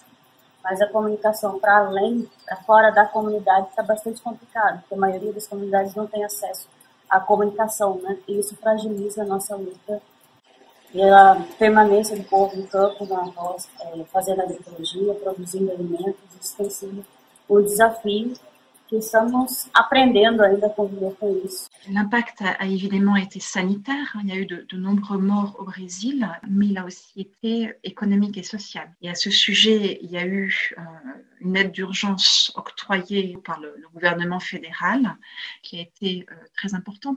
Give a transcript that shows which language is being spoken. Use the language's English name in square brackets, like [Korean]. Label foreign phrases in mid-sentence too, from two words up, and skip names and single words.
[Portuguese] Mas a comunicação para além, para fora da comunidade, está bastante complicado, porque a maioria das comunidades não tem acesso à comunicação, né? E isso fragiliza a nossa luta e a permanência do povo no campo, na roça, fazendo agroecologia, produzindo alimentos. Isso tem sido um desafio que estamos aprendendo ainda a conviver com isso. [French] L'impact a évidemment été sanitaire. Il y a eu de nombreux morts au Brésil, mais il a aussi été économique et social. Et à ce sujet, il y a eu une aide d'urgence octroyée par le gouvernement fédéral, qui a été très importante.